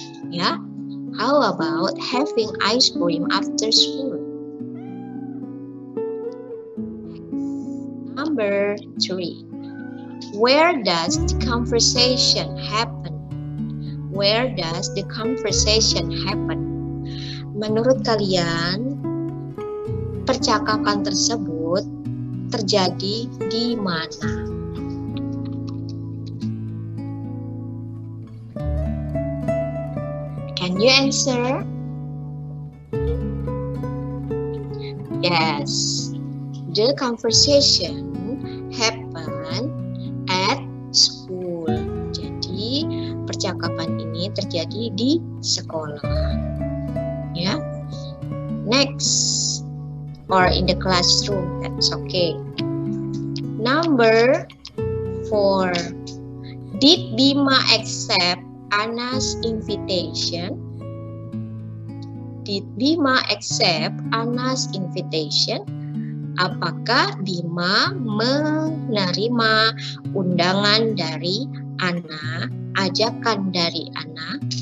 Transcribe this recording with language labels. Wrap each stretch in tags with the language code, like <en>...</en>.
<en>Ya, how about having ice cream after school? Number 3. Where does the conversation happen? Where does the conversation happen?</en> <id>Menurut kalian, percakapan tersebut terjadi di mana?</id> <en>Can you answer? Yes, the conversation happen at school.</en> <id>Jadi, percakapan ini terjadi di sekolah. Ya.</id> <en>Next, or in the classroom, that's okay. Number 4. Did Bima accept Anna's invitation? Did Bima accept Anna's invitation?</en> <id>Apakah Bima menerima undangan dari Anna, ajakan dari Anna?</id>